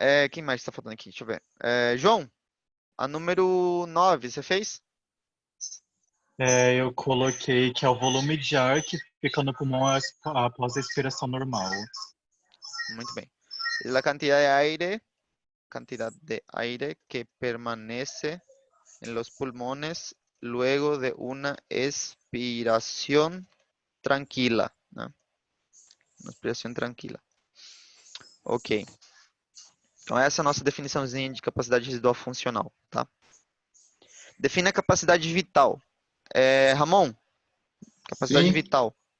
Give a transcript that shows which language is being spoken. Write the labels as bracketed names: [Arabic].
[Portuguese] Quem mais está falando aqui? Deixa eu ver. João, a número 9, você fez? Eu coloquei que é o volume de ar que fica no pulmão após a expiração normal. Muito bem. [Spanish] La cantidad de aire que permanece en los pulmones luego de una expiración tranquila, né? [Portuguese] Uma expiração tranquila. Ok. Então, essa é a nossa definiçãozinha de capacidade residual funcional, tá? Define a capacidade vital. Ramon, capacidade Sim. vital.